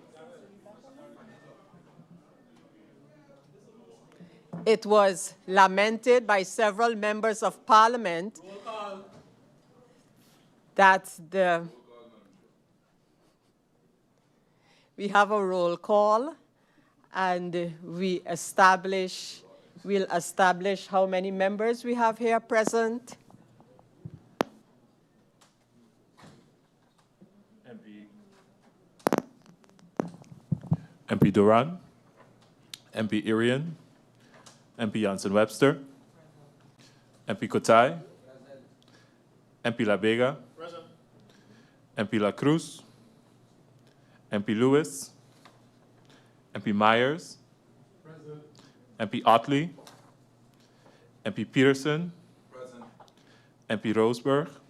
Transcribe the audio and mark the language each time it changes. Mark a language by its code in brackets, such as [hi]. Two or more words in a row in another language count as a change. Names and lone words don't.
[en] It was lamented by several members of Parliament that we have a roll call and we'll establish how many members we have here present. MP Doran, MP Irion, MP Jansen-Webster, MP Kotai, MP La Vega, MP Lacroes, MP Lewis, MP Myers, MP Ottley, MP Peterson, MP Roseberg,